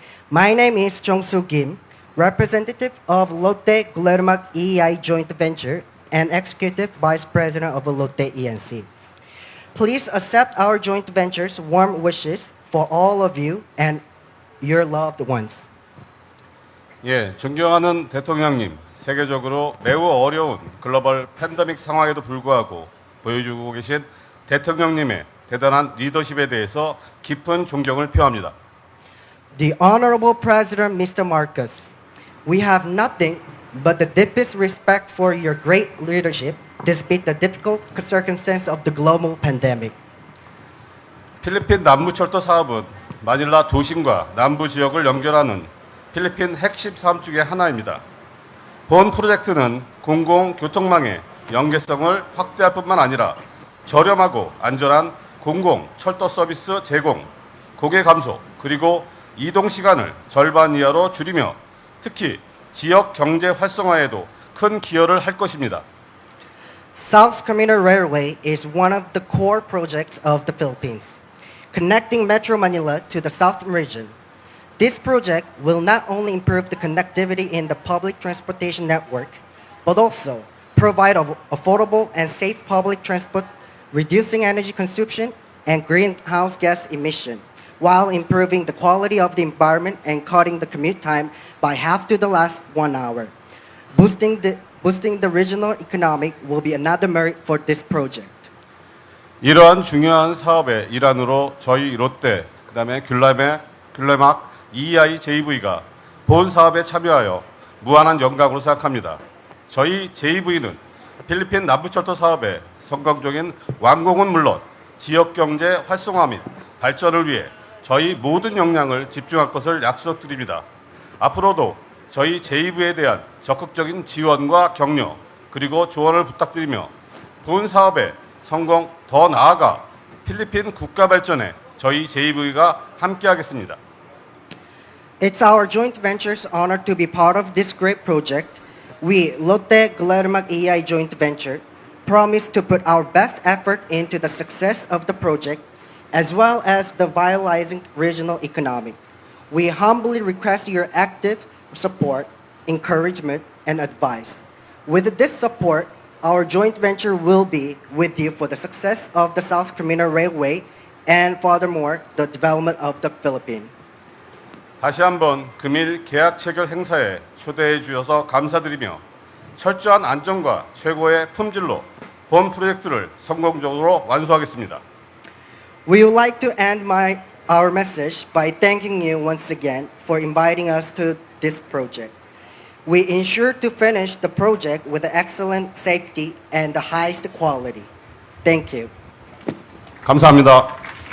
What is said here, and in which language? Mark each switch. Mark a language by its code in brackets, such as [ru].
[en] My name is Jong-soo Kim, representative of Lotte Glermak EI joint venture and Executive Vice President of Lotte ENC. Please accept our joint venture's warm wishes for all of you and your loved ones. [ko] 예, 존경하는 대통령님, 세계적으로 매우 어려운 글로벌 팬데믹 상황에도 불구하고 보여주고 계신 대통령님의 대단한 리더십에 대해서 깊은 존경을 표합니다. [en] The Honorable President Mr. Marcos, we have nothing but the deepest respect for your great leadership despite the difficult circumstances of the global pandemic. [ko] 필리핀 남부철도 사업은 마닐라 도심과 남부 지역을 연결하는 필리핀 핵심 사업 중의 하나입니다. 본 프로젝트는 공공교통망의 연계성을 확대할 뿐만 아니라 저렴하고 안전한 공공 철도 서비스 제공, 고개 감소, 그리고 이동 시간을 절반 이하로 줄이며 특히 지역 경제 활성화에도 큰 기여를 할 것입니다. [en] South Commuter Railway is one of the core projects of the Philippines, connecting Metro Manila to the South region. This project will not only improve the connectivity in the public transportation network, but also provide affordable and safe public transport, reducing energy consumption and greenhouse gas emission, while improving the quality of the environment and cutting the commute time by half to the last 1 hour. Boosting the regional economic will be another merit for this project. [ko] 이러한 중요한 사업의 일환으로 저희 롯데, 그다음에 귤레막 EIJV가 본 사업에 참여하여 무한한 영광으로 생각합니다. 저희 JV는 필리핀 남부철도 사업의 성공적인 완공은 물론 지역 경제 활성화 및 발전을 위해 저희 모든 역량을 집중할 것을 약속드립니다. 앞으로도 저희 JV에 대한 적극적인 지원과 격려 그리고 조언을 부탁드리며 본 사업의 성공 더 나아가 필리핀 국가 발전에 저희 JV가 함께하겠습니다. [en] It's our joint venture's honor to be part of this great project. We, Lotte Glermak EI Joint Venture, promise to put our best effort into the success of the project as well as the vitalizing regional economy. We humbly request your active support, encouragement, and advice. With this support, our joint venture will be with you for the success of the South Commuter Railway and furthermore, the development of the Philippines. [ko] 다시 한번 금일 계약 체결 행사에 초대해 주셔서 감사드리며 철저한 안전과 최고의 품질로 본 프로젝트를 성공적으로 완수하겠습니다. [en] We would like to end our message by thanking you once again for inviting us to this project. We ensure to finish the project with excellent safety and the highest quality. Thank you. [ko] 감사합니다.